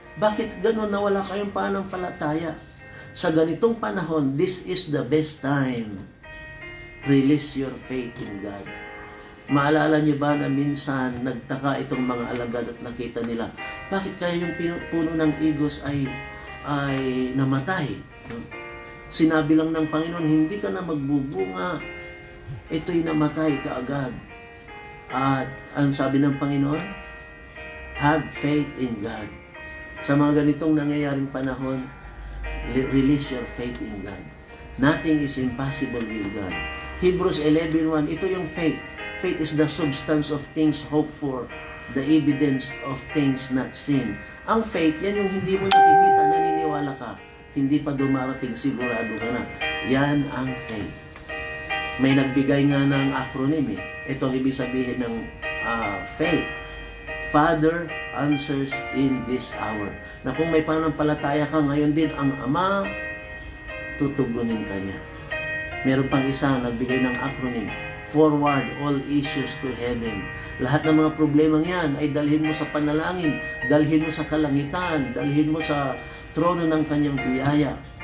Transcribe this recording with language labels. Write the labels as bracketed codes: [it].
[tl] Bakit ganun na wala kayong pananampalataya? Sa ganitong panahon, [en] this is the best time. Release your faith in God. [tl] Maalala niyo ba na minsan nagtaka itong mga alagad at nakita nila, bakit kaya yung puno ng igos ay namatay? Sinabi lang ng Panginoon, hindi ka na magbubunga. Ito'y namatay kaagad. At ang sabi ng Panginoon, [en] have faith in God. [tl] Sa mga ganitong nangyayaring panahon, [en] release your faith in God. Nothing is impossible with God. Hebrews 11:1, [tl] ito yung [en] faith. Faith is the substance of things hoped for, the evidence of things not seen. [tl] Ang faith, yan yung hindi mo nakikita, naniniwala ka. Hindi pa dumarating, sigurado ka na. Yan ang faith. May nagbigay nga ng acronym eh. Ito ang ibig sabihin ng faith. [en] Father answers in this hour. [tl] Na kung may pananampalataya ka ngayon din, ang Ama, tutugunin ka niya. Meron pang isa nagbigay ng acronym. [en] Forward all issues to heaven. [tl] Lahat ng mga problemang yan ay dalhin mo sa panalangin, dalhin mo sa kalangitan, dalhin mo sa trono ng kanyang biyaya.